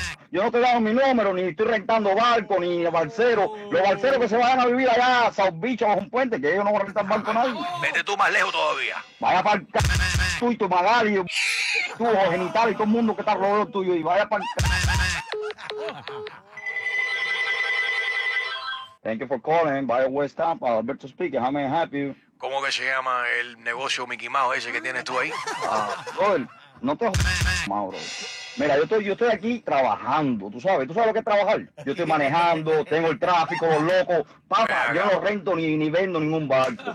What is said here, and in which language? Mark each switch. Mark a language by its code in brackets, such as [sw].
[es] Yo no te he dado mi número, ni estoy rentando barco, ni balseros. Los balseros que se vayan a vivir allá, a South Beach, bajo un puente, que ellos no van a rentar barco a nadie. Vete tú más lejos todavía. Vaya para el c***, tú y tu Magali, tú, genital y todo el mundo que está rodeado tuyo. Y vaya para el c***. [en] Thank you for calling, by West Tampa, Alberto speaking, how may I help you? [es] ¿Cómo que se llama el negocio Mickey Mouse ese que tienes tú ahí? Joder, no te jodas, Mauro. Mira, yo estoy aquí trabajando, ¿tú sabes lo que es trabajar? Yo estoy manejando, tengo el tráfico, los locos, papá, yo no rento ni vendo ningún barco.